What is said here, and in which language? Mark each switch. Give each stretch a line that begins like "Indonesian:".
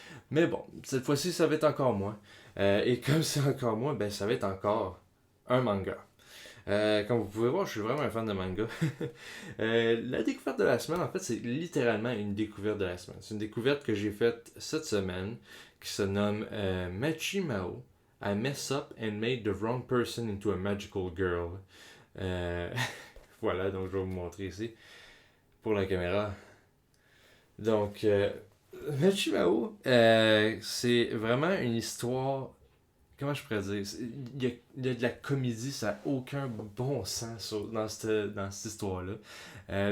French: Mais bon, cette fois-ci, ça va être encore moi. Et comme c'est encore moi, ben ça va être encore un manga. Comme vous pouvez voir, je suis vraiment un fan de manga. La découverte de la semaine, en fait, c'est littéralement une découverte de la semaine. C'est une découverte que j'ai faite cette semaine qui se nomme Machimao.
English: I mess up and made the wrong person into a magical girl.
French: Euh, voilà, donc je vais vous montrer ici pour la caméra. Donc, Machimao, c'est vraiment une histoire. Comment je pourrais dire? Il y a de la comédie, ça n'a aucun bon sens dans cette histoire-là.